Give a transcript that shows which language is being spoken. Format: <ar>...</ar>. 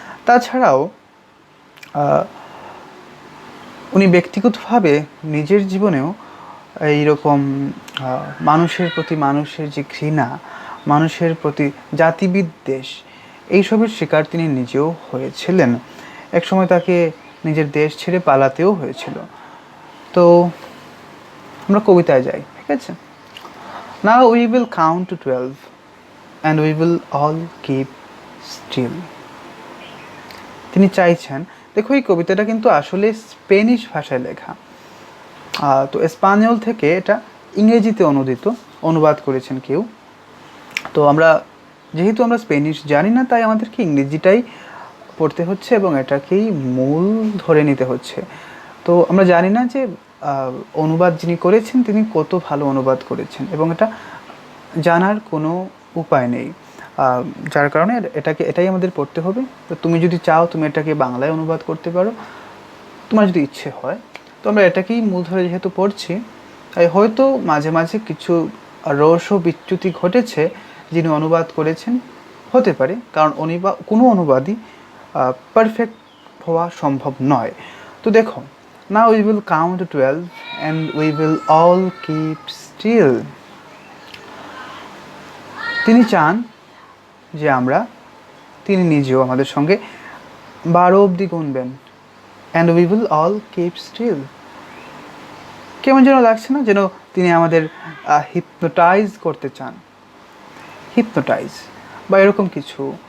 <bn>তাছাড়াও উনি ব্যক্তিগতভাবে নিজের জীবনেও এইরকম মানুষের প্রতি মানুষের যে ঘৃণা, মানুষের প্রতি জাতিবিদ্বেষ, এইসবের শিকার তিনি নিজেও হয়েছিলেন। একসময় তাকে নিজের দেশ ছেড়ে পালাতেও হয়েছিল। তো আমরা কবিতায় যাই, ঠিক আছে?</bn> <en>Now we will count to 12 and we will all keep still.</en> <bn>তিনি চাইছেন, দেখো এই কবিতাটা কিন্তু আসলে স্পেনিশ ভাষায় লেখা। তো স্পানিয়ল থেকে এটা ইংরেজিতে অনুবাদ করেছেন কেউ। তো যেহেতু আমরা স্পেনিশ জানি না, তাই আমাদেরকে ইংরেজিটাই পড়তে হচ্ছে এবং এটাকেই মূল ধরে নিতে হচ্ছে। তো আমরা জানি না যে অনুবাদ যিনি করেছেন তিনি কত ভালো অনুবাদ করেছেন, এবং এটা জানার কোনো উপায় নেই, যার কারণে এটাই আমাদের পড়তে হবে। তো তুমি যদি চাও তুমি এটাকে বাংলায় অনুবাদ করতে পারো, তোমার যদি ইচ্ছে হয়। তো আমরা এটাকেই মূল ধরে যেহেতু পড়ছি, তাই হয়তো মাঝে মাঝে কিছু রস বিচ্যুতি ঘটেছে যিনি অনুবাদ করেছেন, হতে পারে, কারণ কোনো অনুবাদই পারফেক্ট হওয়া সম্ভব নয়। তো দেখো,</bn> <en>now we will count to 12 and we will all keep still.</en> <bn>তিনি চান যে তিনি নিজেও আমাদের সঙ্গে 12 অবধি গুনবেন,</bn> <en>and we will all keep still.</en> <bn>কেমন যেন লাগছে না, যেন তিনি আমাদের হিপনোটাইজ করতে চান, হিপনোটাইজ বা এরকম কিছু।</bn>